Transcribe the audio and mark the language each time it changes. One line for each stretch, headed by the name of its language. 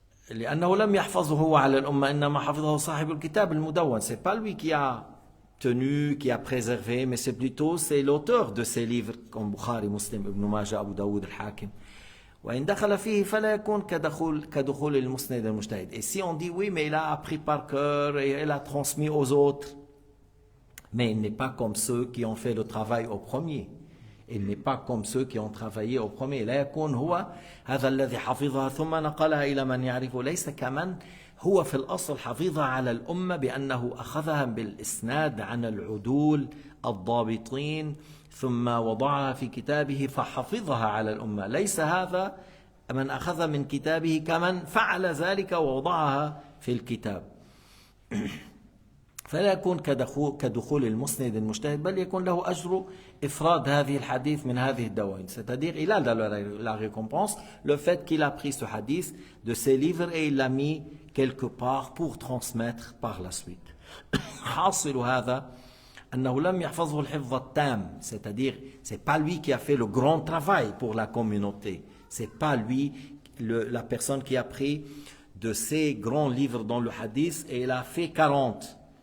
Arabic: لأنه لم يحفظه على الأمة إنما حفظه صاحب الكتاب المدون.
French: C'est pas lui qui a tenu, qui a préservé, mais c'est plutôt c'est l'auteur de ces livres comme Bukhari, Muslim, Ibn Majah, Abu Daoud, Al-Hakim.
Arabic: وإن دخل فيه فلا يكون كدخول المسند المجتهد.
French: Et si on dit oui, mais il a appris par cœur et il a transmis aux autres, mais il n'est pas comme ceux qui ont fait le travail au premier. Il n'est pas comme ceux qui ont travaillé au premier.
Arabic: لا يكون هو هذا الذي حفظها ثم نقلها إلى من يعرفه. ليس كمن هو في الأصل حفظها على الأمة بأنه أخذها بالإسناد عن العدول الضابطين ثم وضعها في كتابه فحفظها على الأمة. ليس هذا من أخذ من كتابه كمن فعل ذلك ووضعها في الكتاب. فلا يكون كدخول المسند المجتهد بل يكون له أجر إفراد هذه الحديث من هذه الدواوين.
French: C'est-à-dire il a la récompense le fait qu'il a pris ce hadith de ses livres et il l'a mis quelque part pour transmettre par la suite.
Arabic: حاصل هذا أنه لم يحفظه الحفظ التام,
French: c'est-à-dire c'est pas lui qui a fait le grand travail pour la communauté, c'est pas lui la personne qui a pris de ces grands livres dans le hadith et il a fait 40.